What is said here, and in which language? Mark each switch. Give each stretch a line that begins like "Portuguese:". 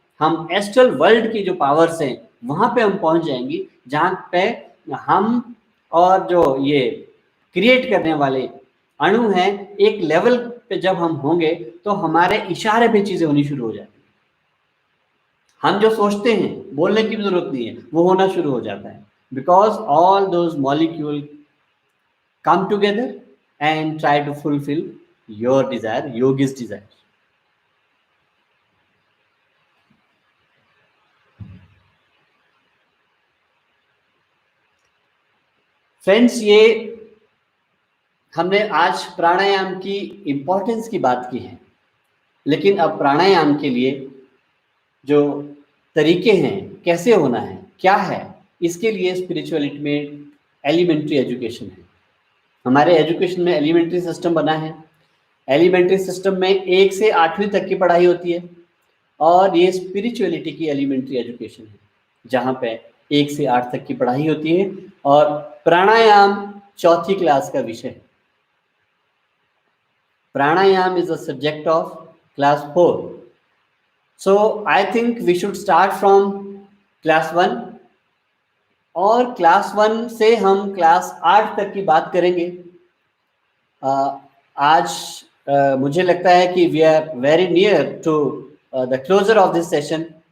Hindi: हम astral world की जो पावर्स हैं वहां पे हम पहुंच जाएंगे, जहां पे हम और जो ये क्रिएट करने वाले अणु हैं एक लेवल पे जब हम होंगे तो हमारे इशारे पे चीजें होनी शुरू हो जाती हैं। हम जो सोचते हैं बोलने की जरूरत नहीं है, वो होना शुरू हो जाता है।
English: Because all those molecule come together and try to fulfill your desire, yogi's desire.
Hindi: Friends, ये हमने आज प्राणायाम की इम्पोर्टेंस की बात की है, लेकिन अब प्राणायाम के लिए जो तरीके हैं, कैसे होना है, क्या है, इसके लिए स्पिरिचुअलिटी में एलिमेंट्री एजुकेशन है। हमारे एजुकेशन में एलिमेंट्री सिस्टम बना है। एलिमेंट्री सिस्टम में 1 से 8वीं तक की पढ़ाई होती है, और ये स्पिरिचुअलिटी की एलिमेंट्री एजुकेशन है, जहाँ पे 1 से 8 तक की पढ़ाई होती है, और प्राणायाम 4थी क्लास का विषय है।
English: Pranayam is a subject of class 4. So I think we should start from class 1,
Hindi: और क्लास 1 से हम क्लास 8 तक की बात करेंगे। आज मुझे लगता है कि
English: We are very near to the closure of this session.